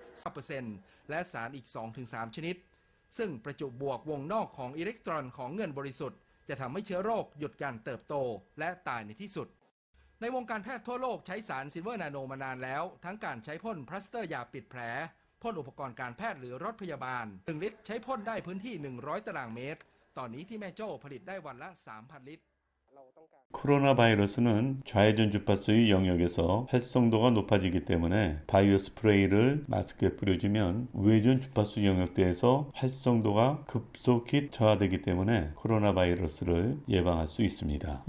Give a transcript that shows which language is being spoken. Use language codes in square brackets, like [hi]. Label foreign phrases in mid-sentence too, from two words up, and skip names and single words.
[th] 9% และสารอีก 2-3 ชนิดซึ่งประจุบวกวงนอกของอิเล็กตรอนของเงินบริสุทธิ์จะทำให้เชื้อโรคหยุดการเติบโตและตายในที่สุดในวงการแพทย์ทั่วโลกใช้สารซิลเวอร์นาโนมานานแล้วทั้งการใช้พ่นพลาสเตอร์ยาปิดแผลพ่นอุปกรณ์การแพทย์หรือรถพยาบาล1ลิตรใช้พ่นได้พื้นที่100ตารางเมตรตอนนี้ที่แม่โจ้ผลิตได้วันละ 3,000 ลิตร [ko] 코로나 바이러스는 좌회전 주파수의 영역에서 활성도가 높아지기 때문에 바이오 스프레이를 마스크에 뿌려주면 우회전 주파수 영역대에서 활성도가 급속히 저하되기 때문에 코로나 바이러스를 예방할 수 있습니다.